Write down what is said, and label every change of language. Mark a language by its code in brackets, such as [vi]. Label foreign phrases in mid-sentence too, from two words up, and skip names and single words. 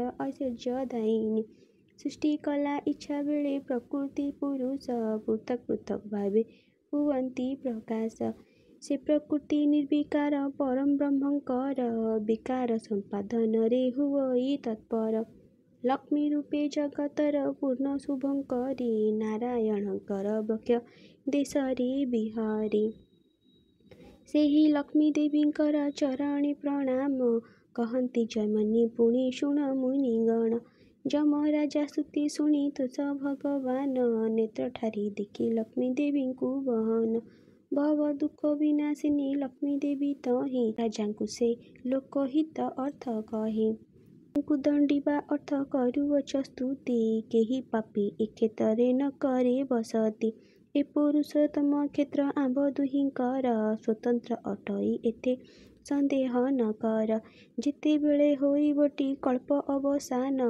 [or] ଐଶ୍ୱର୍ଯ୍ୟ ଦାୟିନୀ ସୃଷ୍ଟି କଳା ଇଚ୍ଛା ବେଳେ ପ୍ରକୃତି ପୁରୁଷ ପୃଥକ ପୃଥକ ଭାବେ ହୁଅନ୍ତି ପ୍ରକାଶ ସେ ପ୍ରକୃତି ନିର୍ବିକାର ପରମ ବ୍ରହ୍ମଙ୍କର ବିକାର ସମ୍ପାଦନ ରେ ହୋଇ ତତ୍ପର ଲକ୍ଷ୍ମୀ ରୂପେ ଜଗତର ପୂର୍ଣ୍ଣ ଶୁଭଙ୍କରୀ ନାରାୟଣଙ୍କର ବକ୍ଷ ଦେଶରେ ବିହାରୀ ସେହି ଲକ୍ଷ୍ମୀ ଦେବୀଙ୍କର ଚରଣେ ପ୍ରଣାମ କହନ୍ତି ଜୈମିନୀ ପୁଣି ଶୁଣ ମୁନିଗଣ ଯମ ରାଜା ସ୍ତୁତି ଶୁଣି ତୁଷ ଭଗବାନ ନେତ୍ର ଠାରି ଦେଖି ଲକ୍ଷ୍ମୀ ଦେବୀଙ୍କୁ ବହନ ଭବ ଦୁଃଖ ବିନାଶିନୀ ଲକ୍ଷ୍ମୀ ଦେବୀ ତହିଁ ରାଜାଙ୍କୁ ସେ ଲୋକହିତ ଅର୍ଥ କହି ତାଙ୍କୁ ଦଣ୍ଡିବା ଅର୍ଥ କରୁଅଛ ସ୍ତୁତି କେହି ପାପୀ ଏ କ୍ଷେତ୍ରରେ ନ କରେ ବସତି ଏ ପୁରୁଷୋତ୍ତମ କ୍ଷେତ୍ର ଆମ୍ଭ ଦୁହିଁଙ୍କର ସ୍ୱତନ୍ତ୍ର ଅଟଇ ଏତେ ସନ୍ଦେହ ନ କର ଯେତେବେଳେ ହୋଇବଟି କଳ୍ପ ଅବସାନ